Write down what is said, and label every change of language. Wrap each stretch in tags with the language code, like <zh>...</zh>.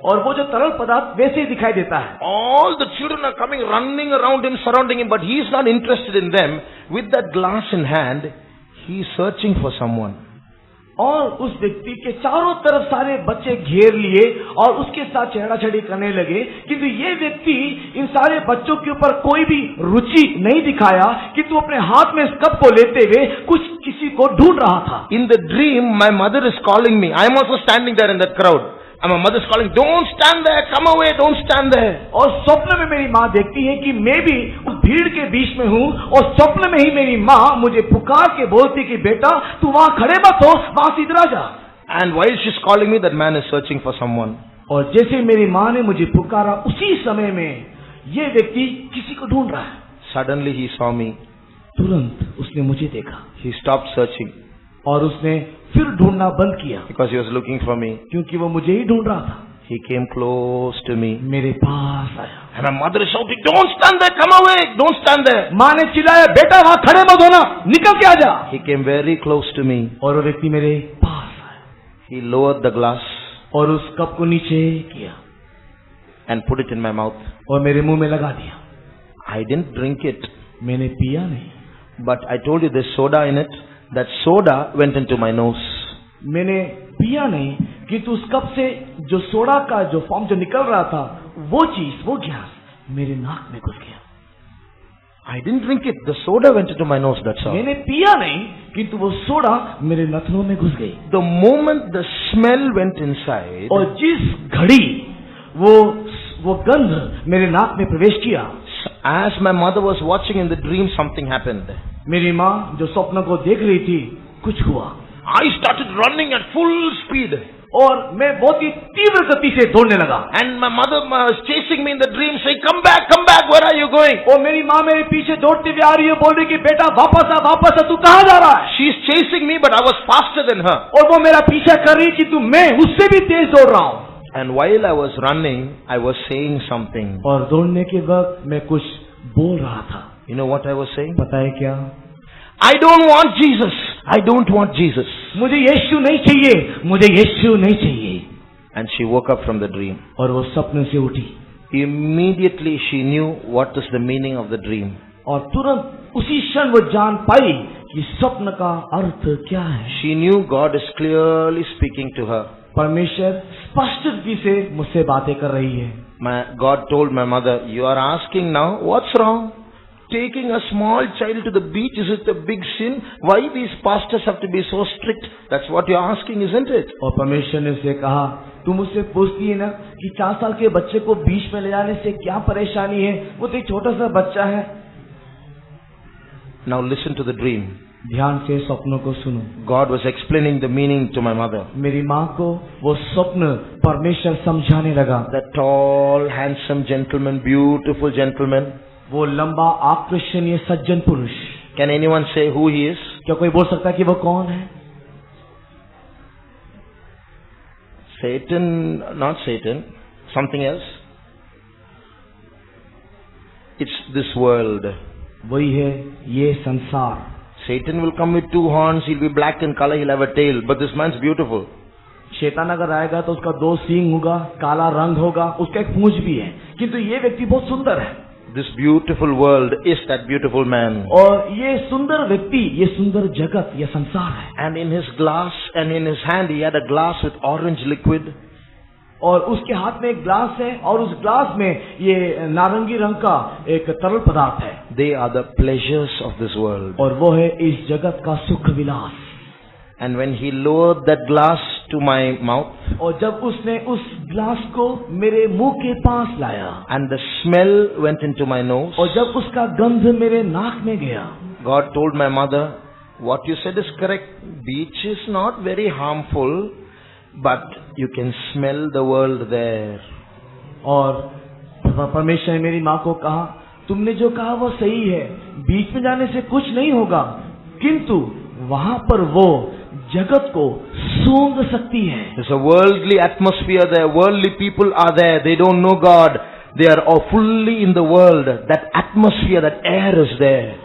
<hi>और वो जो तरल पदार्थ वैसे ही दिखाई देता है।</hi> <en>All the children are coming, running around him, surrounding him, but he is not interested in them. With that glass in hand, he is searching for someone.</en> <hi>और उस व्यक्ति के चारों तरफ सारे बच्चे घेर लिए और उसके साथ छेड़ाछेड़ी करने लगे, किंतु ये व्यक्ति इन सारे बच्चों के ऊपर कोई भी रुचि नहीं दिखाया, किंतु अपने हाथ में इस कप को लेते हुए कुछ किसी को ढूंढ रहा था।</hi> <en>In the dream, my mother is calling me. I am also standing there in that crowd. And my mother is calling, don't stand there, come away, don't stand there.</en> <hi>और स्वप्न में मेरी माँ देखती है कि मैं भी उस भीड़ के बीच में हूँ और स्वप्न में ही मेरी माँ मुझे पुकार के बोलती कि बेटा तू वहाँ खड़े मत हो, वहाँ से इधर आ जा।</hi> <en>And while she's calling me, that man is searching for someone.</en> <hi>और जैसे मेरी माँ ने मुझे पुकारा, उसी समय में ये व्यक्ति किसी को ढूंढ रहा है।</hi> <en>Suddenly he saw me.</en> <hi>तुरंत उसने मुझे देखा</hi> <en>He stopped searching</en> <hi>और उसने फिर ढूंढना बंद किया,</hi> <en>because he was looking for me.</en> <hi>क्योंकि वो मुझे ही ढूंढ रहा था।</hi> <en>He came close to me.</en> <hi>मेरे पास आया</hi> <en>And my mother is shouting, don't stand there, come away, don't stand there.</en> <hi>माँ ने चिल्लाया, बेटा वहाँ खड़े मत होना, निकल के आ जा।</hi> <en>He came very close to me.</en> <hi>और वो व्यक्ति मेरे पास आया</hi> <en>He lowered the glass</en> <hi>और उस कप को नीचे किया</hi> <en>and put it in my mouth.</en> <hi>और मेरे मुंह में लगा दिया।</hi> <en>I didn't drink it,</en> <hi>मैंने पिया नहीं,</hi> <en>but I told you there's soda in it. That soda went into my nose.</en> <hi>मैंने पिया नहीं, किंतु उस कप से जो सोडा का जो फॉर्म जो निकल रहा था, वो चीज, वो गैस मेरे नाक में घुस गया।</hi> <en>I didn't drink it. The soda went into my nose, that's all.</en> <hi>मैंने पिया नहीं, किंतु वो सोडा मेरे नथनों में घुस गई।</hi> <en>The moment the smell went inside,</en> <hi>और जिस घड़ी वो गंध मेरे नाक में प्रवेश किया,</hi> <en>as my mother was watching in the dream, something happened.</en> <hi>मेरी माँ जो स्वप्न को देख रही थी, कुछ हुआ।</hi> <en>I started running at full speed.</en> <hi>और मैं बहुत ही तीव्र गति से दौड़ने लगा।</hi> <en>And my mother was chasing me in the dream, saying, come back, where are you going?</en> <hi>और मेरी माँ मेरे पीछे दौड़ती हुई आ रही है, बोल रही कि बेटा वापस आ, तू कहाँ जा रहा है?</hi> <en>She's chasing me, but I was faster than her.</en> <hi>और वो मेरा पीछा कर रही कि मैं उससे भी तेज दौड़ रहा हूँ।</hi> <en>And while I was running, I was saying something.</en> <hi>और दौड़ने के वक्त मैं कुछ बोल रहा था।</hi> <en>You know what I was saying?</en> <hi>पता है क्या?</hi> <en>I don't want Jesus. I don't want Jesus.</en> <hi>मुझे यीशु नहीं चाहिए, मुझे यीशु नहीं चाहिए।</hi> <en>And she woke up from the dream.</en> <hi>और वो सपने से उठी।</hi> <en>Immediately she knew what is the meaning of the dream.</en> <hi>और तुरंत उसी क्षण वो जान पाई कि स्वप्न का अर्थ क्या है।</hi> <en>She knew God is clearly speaking to her.</en> <hi>परमेश्वर स्पष्ट रीति से मुझसे बातें कर रही है।</hi> <en>God told my mother, you are asking now, what's wrong? Taking a small child to the beach, is it a big sin? Why these pastors have to be so strict? That's what you're asking, isn't it?</en> <hi>और परमेश्वर ने उसे कहा, तू मुझसे पूछती है ना कि 4 साल के बच्चे को बीच में ले जाने से क्या परेशानी है? वो तो एक छोटा सा बच्चा है।</hi> <en>Now listen to the dream.</en> <hi>ध्यान से स्वप्नों को सुनो।</hi> <en>God was explaining the meaning to my mother.</en> <hi>मेरी माँ को वो स्वप्न परमेश्वर समझाने लगा।</hi> <en>That tall, handsome gentleman, beautiful gentleman.</en> <hi>वो लंबा आकर्षणीय सज्जन पुरुष।</hi> <en>Can anyone say who he is?</en> <hi>क्या कोई बोल सकता है कि वो कौन है?</hi> <en>Satan, not Satan, something else. It's this world.</en> <hi>वही है ये संसार।</hi> <en>Satan will come with two horns, he'll be black in color, he'll have a tail, but this man's beautiful.</en> <hi>शैतान अगर आएगा तो उसका 2 सींग होगा, काला रंग होगा, उसका एक पूंछ भी है, किंतु ये व्यक्ति बहुत सुंदर है।</hi> <en>This beautiful world is that beautiful man.</en> <hi>और ये सुंदर व्यक्ति, ये सुंदर जगत, ये संसार है।</hi> <en>And in his glass and in his hand he had a glass with orange liquid.</en> <hi>और उसके हाथ में एक ग्लास है और उस ग्लास में ये नारंगी रंग का एक तरल पदार्थ है।</hi> <en>They are the pleasures of this world.</en> <hi>और वो है इस जगत का सुख विलास।</hi> <en>And when he lowered that glass to my mouth,</en> <hi>और जब उसने उस ग्लास को मेरे मुंह के पास लाया,</hi> <en>and the smell went into my nose,</en> <hi>और जब उसका गंध मेरे नाक में गया,</hi> <en>God told my mother, what you said is correct. Beach is not very harmful, but you can smell the world there.</en> <hi>और परमेश्वर ने मेरी माँ को कहा, तुमने जो कहा वो सही है, बीच में जाने से कुछ नहीं होगा, किंतु वहां पर वो जगत को सूंघ सकती है।</hi> <en>There's a worldly atmosphere there. Worldly people are there. They don't know God. They are all fully in the world. That atmosphere, that air is there.</en>